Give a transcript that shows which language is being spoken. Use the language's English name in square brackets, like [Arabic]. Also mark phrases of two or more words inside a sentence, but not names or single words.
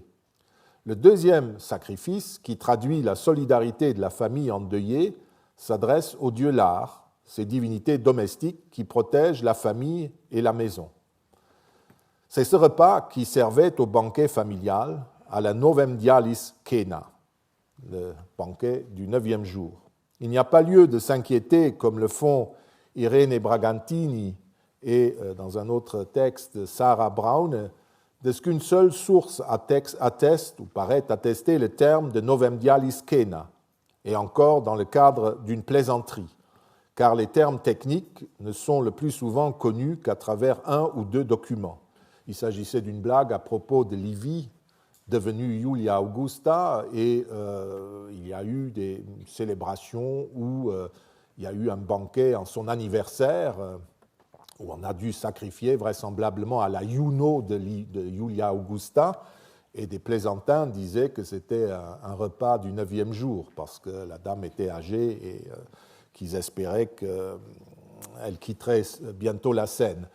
[French] Le 2e sacrifice, qui traduit la solidarité de la famille endeuillée, s'adresse au dieu Lare, ces divinités domestiques qui protègent la famille et la maison. C'est ce repas qui servait au banquet familial, à la [Latin] novem dialis cena, [French] le banquet du 9e jour. Il n'y a pas lieu de s'inquiéter, comme le font Irene Bragantini et, dans un autre texte, Sarah Brown, de ce qu'une seule source atteste ou paraît attester le terme de [Latin] novem dialis cena, [French] et encore dans le cadre d'une plaisanterie, car les termes techniques ne sont le plus souvent connus qu'à travers 1 ou 2 documents. Il s'agissait d'une blague à propos de Livie, devenue Julia Augusta, et il y a eu des célébrations où il y a eu un banquet en son anniversaire, où on a dû sacrifier vraisemblablement à la Juno de Julia Augusta, et des plaisantins disaient que c'était un repas du 9e jour, parce que la dame était âgée et qu'ils espéraient qu'elle quitterait bientôt la scène.